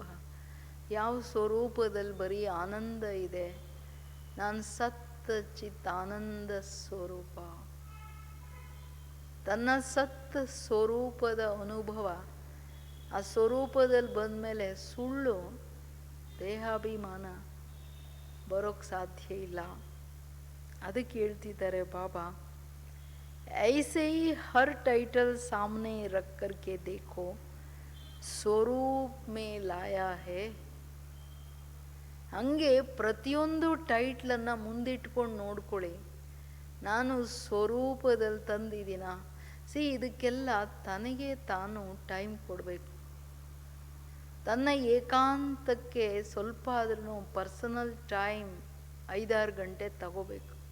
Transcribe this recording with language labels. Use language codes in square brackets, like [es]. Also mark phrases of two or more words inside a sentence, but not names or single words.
[kn] ಯಾವ ಸ್ವರೂಪದಲ್ಲಿ ಬರೀ ಆನಂದ ಇದೆ, ನಾನು ಚಿತ್ ಆನಂದ ಸ್ವರೂಪ. ತನ್ನ ಸತ್ ಸ್ವರೂಪದ ಅನುಭವ, ಆ ಸ್ವರೂಪದಲ್ಲಿ ಬಂದಮೇಲೆ ಸುಳ್ಳು ದೇಹಾಭಿಮಾನ ಬರೋಕ್ಕೆ ಸಾಧ್ಯ ಇಲ್ಲ. ಅದಕ್ಕೆ ಹೇಳ್ತಿದ್ದಾರೆ ಬಾಬಾ, [hi] ऐसे ही हर टाइटल सामने रख करके देखो, स्वरूप में लाया है. [kn] ಹಂಗೆ ಪ್ರತಿಯೊಂದು ಟೈಟ್ಲನ್ನು ಮುಂದಿಟ್ಕೊಂಡು ನೋಡ್ಕೊಳ್ಳಿ, ನಾನು ಸ್ವರೂಪದಲ್ಲಿ ತಂದಿದ್ದೀನ. ಇದಕ್ಕೆಲ್ಲ ತನಗೆ ತಾನು ಟೈಮ್ ಕೊಡಬೇಕು. ತನ್ನ ಏಕಾಂತಕ್ಕೆ ಸ್ವಲ್ಪ ಆದ್ರೂ [en] personal time [kn] 5-6 ಗಂಟೆ ತಗೋಬೇಕು.